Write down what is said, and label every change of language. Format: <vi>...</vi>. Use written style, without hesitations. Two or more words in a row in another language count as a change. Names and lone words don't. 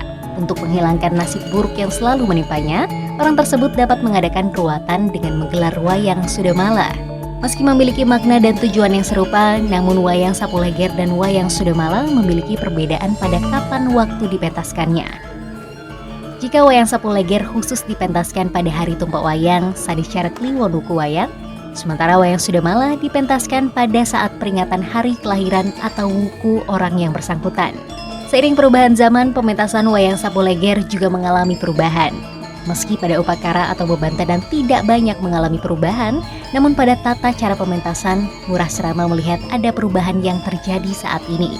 <id>Untuk menghilangkan nasib buruk yang selalu menimpanya, orang tersebut dapat mengadakan ruatan dengan menggelar wayang Sudamala. Meski memiliki makna dan tujuan yang serupa, namun wayang Sapu Leger dan wayang Sudamala memiliki perbedaan pada kapan waktu dipentaskannya. Jika wayang Sapu Leger khusus dipentaskan pada hari Tumpek Wayang, Saniscara Kliwon Wuku Wayang, sementara wayang Sudamala dipentaskan pada saat peringatan hari kelahiran atau wuku orang yang bersangkutan. Seiring perubahan zaman, pementasan wayang Sapu Leger juga mengalami perubahan. Meski pada upakara atau bebantanan tidak banyak mengalami perubahan, namun pada tata cara pementasan, Ngurah Srama melihat ada perubahan yang terjadi saat ini.</id>